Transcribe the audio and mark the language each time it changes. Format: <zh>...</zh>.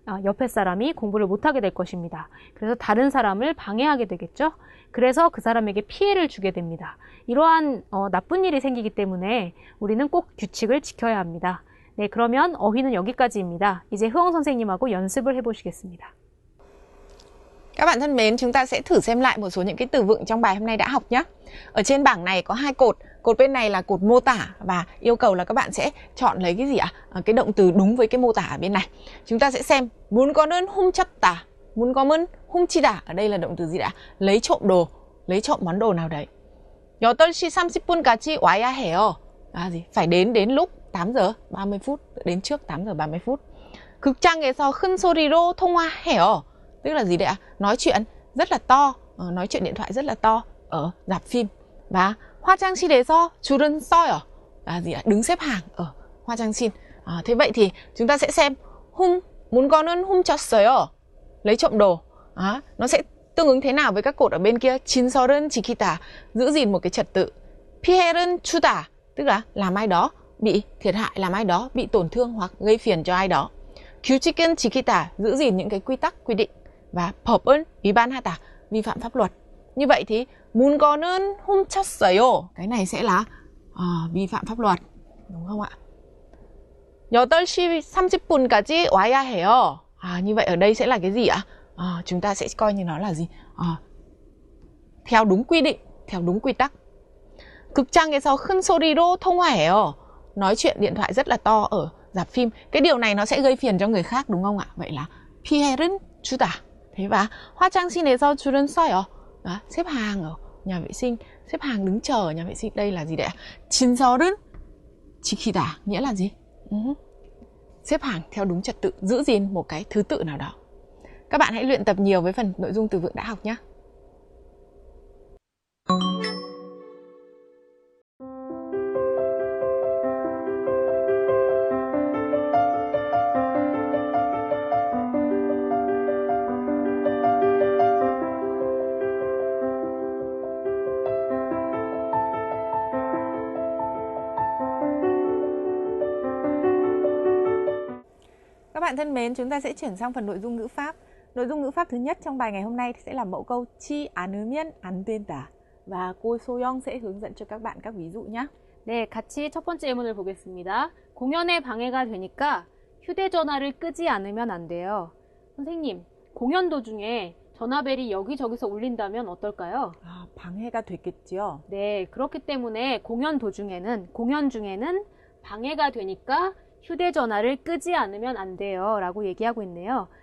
<ko>옆에 사람이 공부를 못하게 될 것입니다. 그래서 다른 사람을 방해하게 되겠죠. 그래서 그 사람에게 피해를 주게 됩니다. 이러한 나쁜 일이 생기기 때문에 우리는 꼭 규칙을 지켜야 합니다. 네, 그러면 어휘는 여기까지입니다. 이제 흐엉 선생님하고 연습을 해보시겠습니다.</ko> <vi>Các bạn thân mến, chúng ta sẽ thử xem lại một số những cái từ vựng trong bài hôm nay đã học nhé. Ở trên bảng này có hai cột. Cột bên này là cột mô tả và yêu cầu là các bạn sẽ chọn lấy cái gì ạ? Cái động từ đúng với cái mô tả ở bên này. Chúng ta sẽ xem muốn có đơn hung chất tả, muốn có mơn hung chi tả. Ở đây là động từ gì đã? Lấy trộm đồ, lấy trộm món đồ nào đấy. 8시 30분까지 와야 해요. Là gì? Phải đến lúc 8 giờ 30 phút, đến trước 8 giờ 30 phút.</vi> <ko>극장에서 큰 소리로 통화해요.</ko> <vi>Tức là gì đấy ạ? Nói chuyện rất là to, nói chuyện điện thoại rất là to ở rạp phim.</vi> <ko>Và 화장실에서 줄은 서요.</ko> <vi>Là gì ạ? Đứng xếp hàng ở 화장실. Thế vậy thì chúng ta sẽ xem 물건은 훔쳤어요. Lấy trộm đồ. Nó sẽ tương ứng thế nào với các cột ở bên kia? 진설은 지키다, giữ gìn một cái trật tự. 피해는 주다, tức là làm ai đó bị thiệt hại, làm ai đó bị tổn thương hoặc gây phiền cho ai đó. 규칙은 지키다, giữ gìn những cái quy tắc, quy định. Và 법은 위반하다, vi phạm pháp luật. Như vậy thì 물건은 훔쳤어요, cái này sẽ là vi phạm pháp luật, đúng không ạ?</vi> <ko>8시 30분까지 와야 해요.</ko> <vi>Như vậy ở đây sẽ là cái gì ạ? Chúng ta sẽ coi như nó là gì? Theo đúng quy định, theo đúng quy tắc.</vi> <ko>극장에서 큰 소리로 통화해요.</ko> <vi>Nói chuyện điện thoại rất là to ở rạp phim. Cái điều này nó sẽ gây phiền cho người khác, đúng không ạ?</vi> <ko>Vậy là 피해는 주다. Thế và 화장실에서 줄은 서요.</ko> <vi>Đó, xếp hàng ở nhà vệ sinh, xếp hàng đứng chờ ở nhà vệ sinh. Đây là gì đấy? 진설은 지키다, nghĩa là gì? Xếp hàng theo đúng trật tự, giữ gìn một cái thứ tự nào đó. Các bạn hãy luyện tập nhiều với phần nội dung từ vựng đã học nhé. Các bạn thân mến, chúng ta sẽ chuyển sang phần nội dung ngữ pháp. Nội dung ngữ pháp thứ nhất trong bài ngày hôm nay sẽ là mẫu câu 치 않으면 안 된다. Và cô Soyoung sẽ hướng dẫn cho các bạn các ví dụ nhé.</vi> <ko>네, 같이 첫 번째 예문을 보겠습니다. 공연에 방해가 되니까 휴대전화를 끄지 않으면 안 돼요. 선생님, 공연 도중에 전화벨이 여기저기서 울린다면 어떨까요? 방해가 됐겠죠. 네, 그렇기 때문에 공연 중에는 방해가 되니까 휴대전화를 끄지 않으면 안 돼요 라고 얘기하고 있네요.</ko>